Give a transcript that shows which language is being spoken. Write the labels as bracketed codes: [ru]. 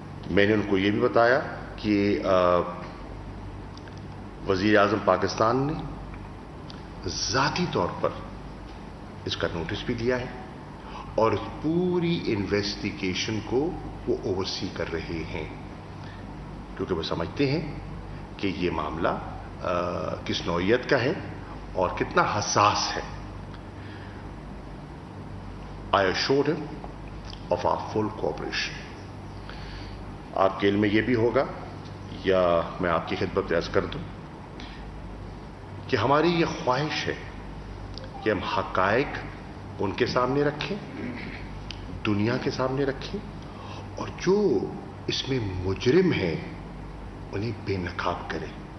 [ur] میں نے ان کو یہ بھی بتایا کہ وزیر اعظم پاکستان نے ذاتی طور پر اس کا نوٹس بھی دیا ہے اور پوری انویسٹیگیشن کو وہ اوورسی کر رہے ہیں, کیونکہ وہ سمجھتے ہیں کہ یہ معاملہ کس نوعیت کا ہے اور کتنا حساس ہے. [en] I assured him of our full cooperation. [ur] آپ کے علم میں یہ بھی ہوگا یا میں آپ کی خدمت میں عرض کر دوں کہ ہماری یہ خواہش ہے کہ ہم حقائق ان کے سامنے رکھیں, دنیا کے سامنے رکھیں, اور جو اس میں مجرم ہیں انہیں بے نقاب کریں.